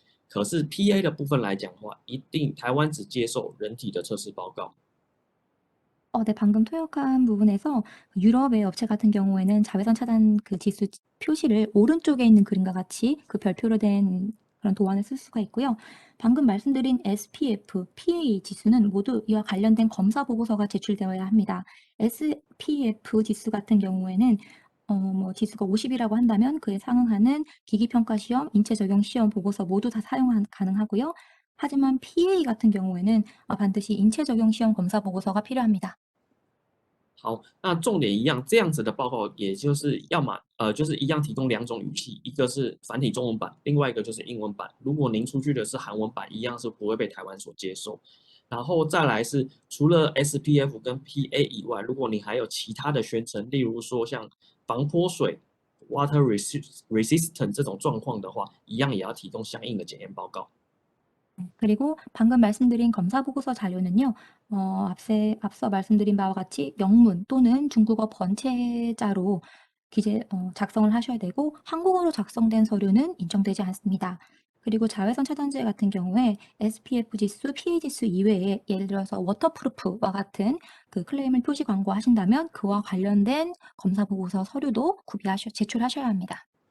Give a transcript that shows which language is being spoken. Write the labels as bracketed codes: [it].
[zh] 可是 PA 的部分来讲的话，台湾只接受人体的测试报告。 [ko] 네, 방금 토역한 부분에서 유럽의 업체 같은 경우에는 자외선 차단 그 지수 표시를 오른쪽에 있는 그림과 같이 그 별표로 된 그런 도안을 쓸 수가 있고요. 방금 말씀드린 SPF, PA 지수는 모두 이와 관련된 검사 보고서가 제출되어야 합니다. SPF 지수 같은 경우에는 뭐 지수가 50이라고 한다면 그에 상응하는 기기평가 시험, 인체 적용 시험 보고서 모두 다 가능하고요. 하지만 PA 같은 경우에는 반드시 인체 적용 시험 검사 보고서가 필요합니다. [zh] 好，那重点一样，这样子的报告，也就是就是一样提供2种语系，一个是繁体中文版，另外一个就是英文版。如果您出具的是韩文版，一样是不会被台湾所接受。然后再来是除了 SPF 跟 PA 以外，如果你还有其他的宣称，例如说像防泼水 （water resistant） 这种状况的话，一样也要提供相应的检验报告。 [ko] 그리고 방금 말씀드린 검사 보고서 자료는요. 앞서 말씀드린 바와 같이 영문 또는 중국어 번체자로 작성을 하셔야 되고 한국어로 작성된 서류는 인정되지 않습니다. 그리고 자외선 차단제 같은 경우에 SPF 지수, PA 지수 이외에 예를 들어서 워터프루프와 같은 그 클레임을 표시 광고하신다면 그와 관련된 검사 보고서 서류도 제출하셔야 합니다.